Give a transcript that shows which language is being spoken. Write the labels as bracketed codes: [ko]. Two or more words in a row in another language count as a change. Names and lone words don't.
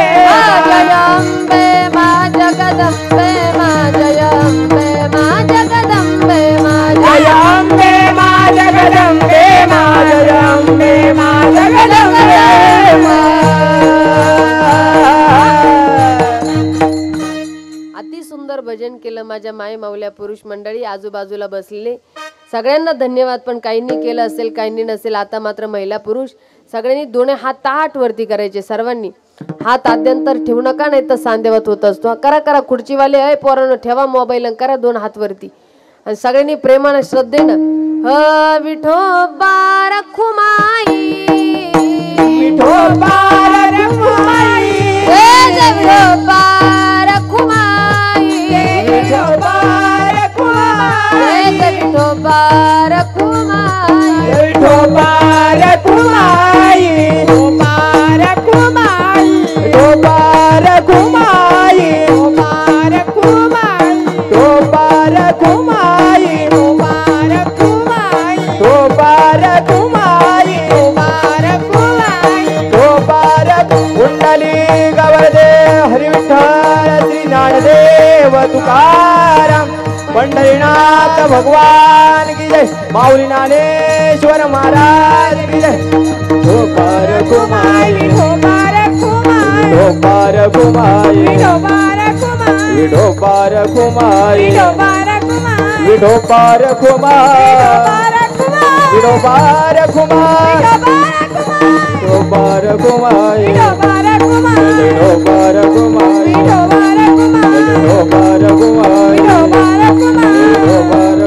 [mr] जय अम्बे माँ जगदम्बे माँ जय अम्बे माँ जगदम्बे माँ जय अम्बे माँ जगदम्बे माँ जय अम्बे माँ जगदम्बे अति सुंदर भजन केलं माझ्या माय माऊल्या पुरुष मंडळी आजूबाजूला बसलेले सगळ्यांना धन्यवाद. पण काहींनी केलं असेल काहींनी नसेल. आता मात्र महिला पुरुष सगळ्यांनी दोन्ही हात ताट वरती करायचे. सर्वांनी हात आद्यंतर ठेवू नका नाही तर सांदेवत होत असतो. करा करा खुर्चीवाले अय पोरांनो ठेवा मोबाईल आणि करा दोन हात वरती आणि सगळ्यांनी प्रेमाने श्रद्धेनं विठोबा रखुमाई विठोबा रखुमाई विठोबा रखुमाई विठोबा रखुमाई विठोबा रखुमाई विठोबा रखुमाई विठोबा रखुमाई विठोबा रखुमाई विठोबा रखुमाई विठोबा रखुमाई विठोबा रखुमाई विठोबा रखुमाई विठोबा रखुमाई विठोबा कुंडली गवळदे हरी विठ्ठल श्री ज्ञानदेव तुकाराम पंढरीनाथ भगवान की जय. माऊली ज्ञानेश्वर महाराज की जय. विठोबा रखुमाई विठोबा रखुमाई विठोबा रखुमाई विठोबा रखुमाई विठोबा रखुमाई विठोबा रखुमाई विठोबा रखुमाई विठोबा रखुमाई विठोबा रखुमाई विठोबा रखुमाई विठोबा रखुमाई विठोबा